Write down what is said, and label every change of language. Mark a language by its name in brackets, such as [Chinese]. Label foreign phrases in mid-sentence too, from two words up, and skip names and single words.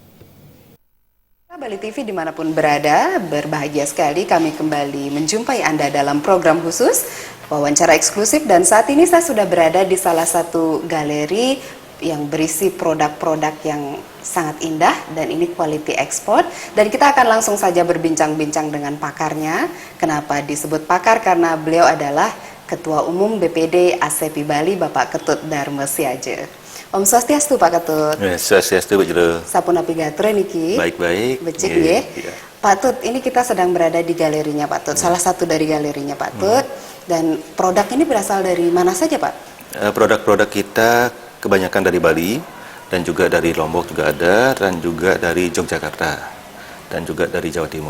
[Indonesian] Bali TV dimanapun berada, berbahagia sekali kami kembali menjumpai Anda dalam program khusus wawancara eksklusif, dan saat ini saya sudah berada di salah satu galeri yang berisi produk-produk yang sangat indah dan ini [English] quality export, [Indonesian] dan kita akan langsung saja berbincang-bincang dengan pakarnya. Kenapa disebut pakar? Karena beliau adalah Ketua Umum BPD ASEPI Bali, Bapak Ketut Dharma Saja. [Balinese] Om Swastiastu Pak Ketut. Swastiastu Bu Jero. Sapunapi gatre niki. [Indonesian] Baik-baik. [Balinese] Becik ya. [Indonesian] Pak Tut, ini kita sedang berada di galerinya Pak Tut. Salah satu dari galerinya Pak Tut. Dan produk ini berasal dari mana saja Pak? Produk-produk kita kebanyakan dari Bali dan juga dari Lombok juga ada, dan juga dari Yogyakarta dan juga dari Jawa Timur.